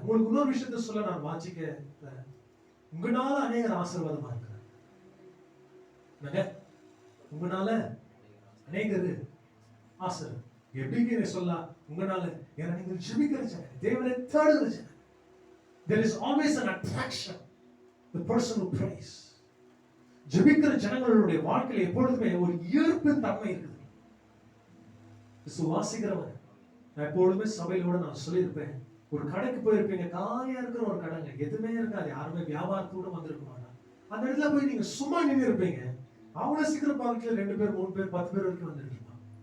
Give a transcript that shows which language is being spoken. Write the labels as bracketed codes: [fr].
[ta] உங்களுக்கு இன்னொரு விஷயத்த சொல்ல நான் வாசிக்க, உங்களால அநேகர் ஆசீர்வாதமா இருக்கிறாங்க. உங்களால அநேகர் ஆசீர்வாதம் எப்படின்னு சொல்ல, உங்களால ஏன்னா நீங்கள் ஜெபிக்கிற ஜனம், தேவனை தேடுகிற ஜனம். [en] There is always an attraction. The person who prays. [ta] ஜெபிக்கிற ஜனங்களுடைய வாழ்க்கையில எப்பொழுதுமே ஒரு ஈர்ப்பு தன்மை இருக்குது. விசுவாசிக்கிறவங்க, நான் எப்பொழுதுமே சபையிலோட நான் சொல்லியிருப்பேன், ஒரு கடைக்கு போயிருப்பீங்க, காலியா இருக்கிற ஒரு கடைங்க, எதுவுமே இருக்காது, யாருமே வியாபாரத்தோட வந்திருக்க மாட்டாங்க. அந்த இடத்துல போய் நீங்க சும்மா நின்று இருப்பீங்க, அவ்வளவு சீக்கிரம் பாக்கல 2 பேர் 3 பேர் 10 பேர் வரைக்கும் வந்துட்டு இருப்பாங்க.